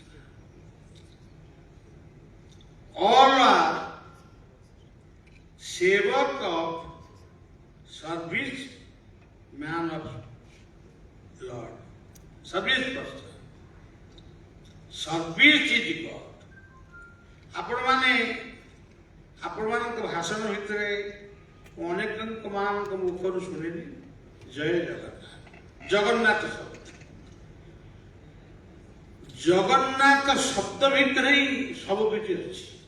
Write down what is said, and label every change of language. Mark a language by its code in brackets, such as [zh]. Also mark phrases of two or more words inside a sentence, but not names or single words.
[en] All are sevak of service, man of Lord. Service person. Service is God. [or] ଆପଣମାନଙ୍କ ଭାଷଣ ଭିତରେ ଅନେକଙ୍କ ମାନଙ୍କ ମୁଖରୁ ଶୁଣିଲି ଜୟ ଜଗନ୍ନାଥ। ଜଗନ୍ନାଥ ଶବ୍ଦ, ଜଗନ୍ନାଥ ଶବ୍ଦ ଭିତରେ ହିଁ ସବୁ କିଛି ଅଛି।